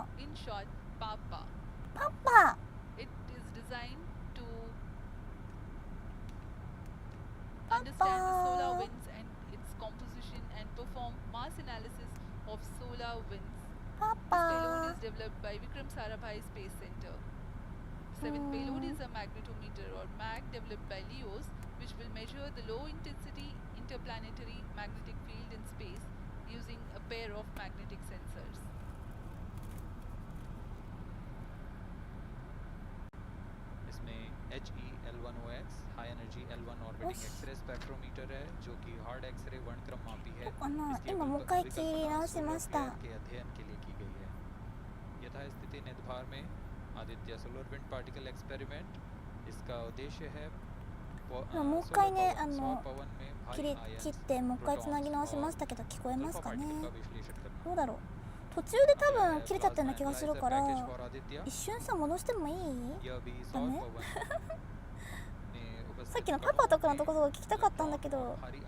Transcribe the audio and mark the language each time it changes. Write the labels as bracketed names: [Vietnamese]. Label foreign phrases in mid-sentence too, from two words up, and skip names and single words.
[Japanese] パパ。パパ。 [English] Seventh payload is a magnetometer or MAG developed by LEOS, which will measure the low intensity interplanetary magnetic field in space using a pair of magnetic sensors. [Hindi] इसमें HE-L1OX [English] High Energy L1 Orbiting X-ray Spectrometer [Hindi] है जो कि [English] hard X-ray [Hindi] वर्णक्रम मापी है। इसकी अध्ययन के लिए की गई है। यथास्थिति निर्धार में आदित्य सोलर विंड पार्टिकल एक्सपेरिमेंट इसका उद्देश्य है [Japanese] もう一回ね切ってもう一回つなぎ直しましたけど聞こえますかね。どうだろう。途中で多分切れちゃったような気がするから一瞬さ戻してもいい？ダメ？さっきのパパとかのところが聞きたかったんだけど。